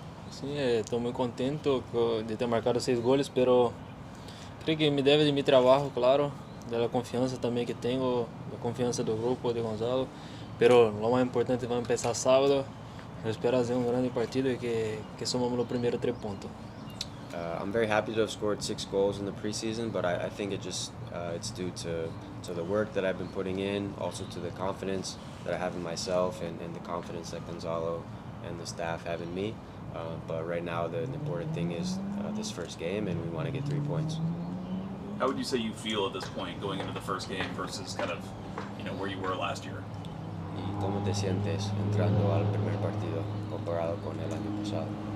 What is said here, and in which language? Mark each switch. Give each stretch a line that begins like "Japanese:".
Portuguese: Sim, estou muito contente de ter marcado 6 goles,
Spanish: pero
Portuguese: creio que me deve de mi trabalho, claro, da confiança também que tenho, da confiança do grupo, de Gonzalo.
Spanish: Pero lo
Portuguese: mais importante vai começar sábado. Eu espero fazer grande partido e que somamos os primeiros 3 pontos.
English: I'm very happy to have scored 6 goals in the preseason, but I think it's due to the work that I've been putting in, also to the confidence that I have in myself and the confidence that Gonzalo and the staff have in me. But right now the important thing is this first game, and we want to get 3 points. How would you say you feel at this point going into the first game versus kind of, where you were last year?
Spanish: ¿Y cómo te sientes entrando al primer partido comparado con el año pasado?